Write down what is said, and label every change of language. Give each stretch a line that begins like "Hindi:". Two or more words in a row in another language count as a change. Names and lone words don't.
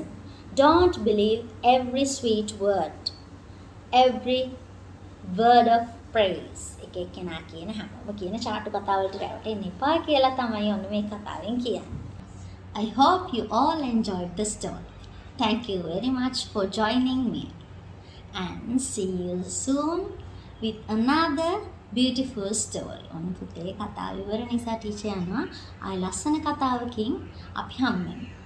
English: Don't believe every sweet word, every word of praise.
Sinhala: එක එක්කෙනා කියන හැමෝම කියන චාටු කතාවලට රැවටෙන්න එපා කියලා තමයි ඔන්න මේ කතාවෙන් කියන්නේ.
English: I hope you all enjoyed the story. Thank you very much for joining me. And see you soon with another beautiful story.
Sinhala: ඔන්න පුතේ කතාව ඉවර නිසා ටීචර් යනවා. ආයි ලස්සන කතාවකින් අපි හම්බෙමු.